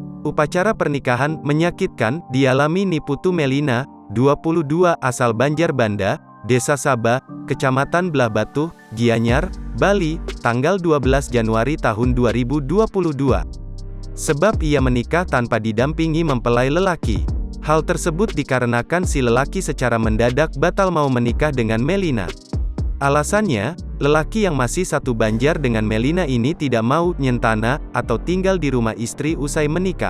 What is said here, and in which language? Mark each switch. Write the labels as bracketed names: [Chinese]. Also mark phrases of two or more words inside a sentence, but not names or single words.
[Indonesian] Upacara pernikahan menyakitkan dialami Niputu Melina, 22, asal Banjarbanda, Desa Saba, Kecamatan Belah Batu, Gianyar, Bali, tanggal 12 Januari tahun 2022. Sebab ia menikah tanpa didampingi mempelai lelaki. Hal tersebut dikarenakan si lelaki secara mendadak batal mau menikah dengan Melina. Alasannya, lelaki yang masih satu banjar dengan Melina ini tidak mau nyentana atau tinggal di rumah istri usai menikah.